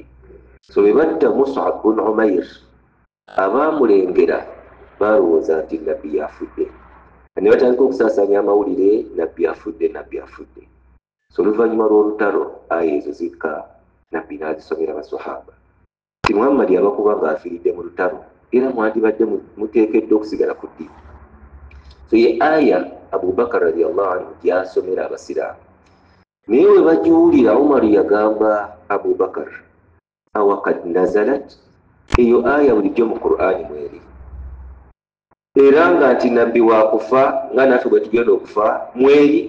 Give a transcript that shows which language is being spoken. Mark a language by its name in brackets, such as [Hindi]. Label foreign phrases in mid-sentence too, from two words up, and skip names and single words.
[Ganda] So bwe batta Mus'ab bin Umayr, abaamulengera baalowooza nti nabbi yafudde, ne batandika okusaasaanya amawulire nabbi afudde, nabbi afudde. So oluvannyuma lw'olutalo aya ezo zikka, nabbi n'azisomera abasahaba ti Muhammad abakuba ng'afiiridde mu lutalo era mwandibadde muteekeddwa okusigala ku ddiini. So ye aya Abubakar [Arabic] رضي الله عنه [Ganda] gy'asomera abasiraamu. Naye we bagiwulira, Umar yagamba Abubakar, [Arabic] أوقد نزلت, [Ganda] eyo aya bulijjo mu Qur'ani mweri, era nga nti nabbi waakufa nga naffe bwe tugenda okufa mweri.